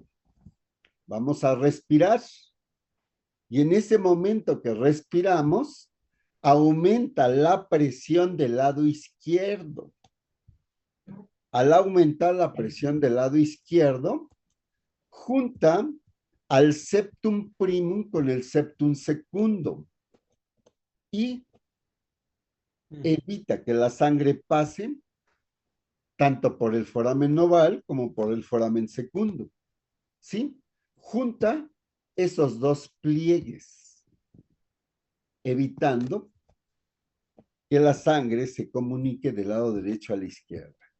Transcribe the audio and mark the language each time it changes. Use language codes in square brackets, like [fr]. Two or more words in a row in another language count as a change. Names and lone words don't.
[es] Vamos a respirar y en ese momento que respiramos, aumenta la presión del lado izquierdo. Al aumentar la presión del lado izquierdo, junta al [la] septum primum [es] con el [la] septum secundum [es] y evita que la sangre pase tanto por el [la] foramen noval [es] como por el [la] foramen secundum. [es] ¿Sí? Junta esos dos pliegues, evitando que la sangre se comunique del lado derecho a la izquierda.